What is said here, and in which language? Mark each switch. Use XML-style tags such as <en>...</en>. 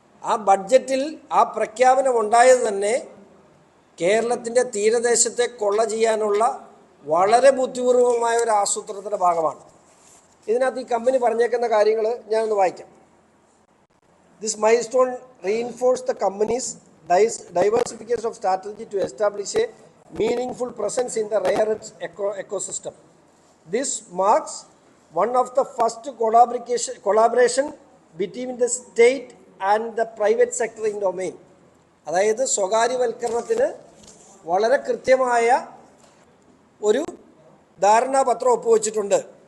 <ml>ആ ബഡ്ജറ്റിൽ ആ പ്രഖ്യാപനം ഉണ്ടായത് തന്നെ കേരളത്തിൻ്റെ തീരദേശത്തെ കൊള്ള ചെയ്യാനുള്ള വളരെ ബുദ്ധിപൂർവമായ ഒരു ആസൂത്രണത്തിൻ്റെ ഭാഗമാണ്. ഇതിനകത്ത് ഈ കമ്പനി പറഞ്ഞേക്കുന്ന കാര്യങ്ങൾ ഞാനൊന്ന് വായിക്കാം.</ml> <en>This milestone reinforce the company's diversification of strategy to establish a meaningful presence in the rare earths ecosystem. This marks one of the first collaboration between the state and the private sector in domain.</en> <ml>അതായത് സ്വകാര്യവൽക്കരണത്തിന് വളരെ കൃത്യമായ ഒരു ധാരണാപത്രം ഒപ്പുവെച്ചിട്ടുണ്ട്.</ml>